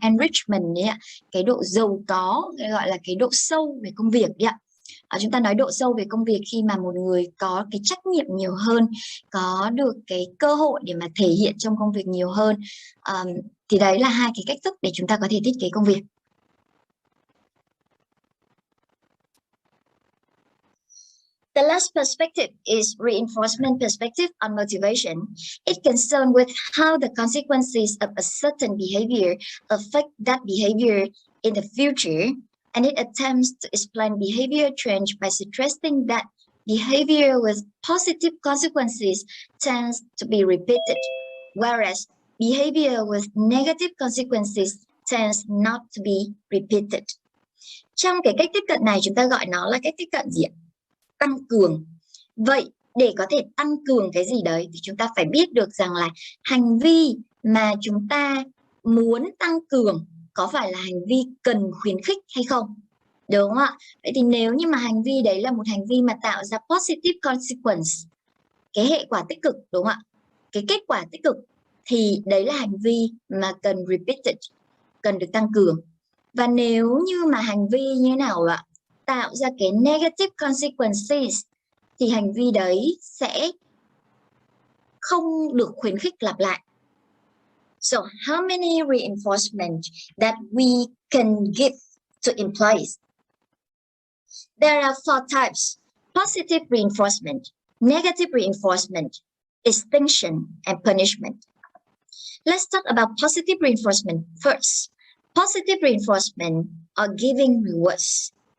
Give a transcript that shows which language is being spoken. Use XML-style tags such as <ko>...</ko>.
<vi>Enrichment đấy ạ, cái độ giàu có, gọi là cái độ sâu về công việc đấy ạ. Chúng ta nói độ sâu về công việc khi mà một người có cái trách nhiệm nhiều hơn, có được cái cơ hội để mà thể hiện trong công việc nhiều hơn, thì đấy là hai cái cách thức để chúng ta có thể thiết kế công việc.</vi> <en>The last perspective is reinforcement perspective on motivation. It concerns with how the consequences of a certain behavior affect that behavior in the future, and it attempts to explain behavior change by suggesting that behavior with positive consequences tends to be repeated, whereas behavior with negative consequences tends not to be repeated.</en> <vi>Trong cái cách tiếp cận này chúng ta gọi nó là cách tiếp cận gì ạ? Tăng cường. Vậy để có thể tăng cường cái gì đấy thì chúng ta phải biết được rằng là hành vi mà chúng ta muốn tăng cường có phải là hành vi cần khuyến khích hay không? Đúng không ạ? Vậy thì nếu như mà hành vi đấy là một hành vi mà tạo ra</vi> <en>positive consequence,</en> <vi>cái hệ quả tích cực, đúng không ạ? Cái kết quả tích cực, thì đấy là hành vi mà cần repeated, cần được tăng cường. Và nếu như mà hành vi như thế nào ạ? Tạo ra cái</vi> <en>negative consequences</en> <vi>thì hành vi đấy sẽ không được khuyến khích lặp lại.</vi> <en>So how many reinforcement that we can give to employees? There are 4 types: positive reinforcement, negative reinforcement, extinction, and punishment. Let's talk about positive reinforcement first. Positive reinforcement are giving rewards.</en>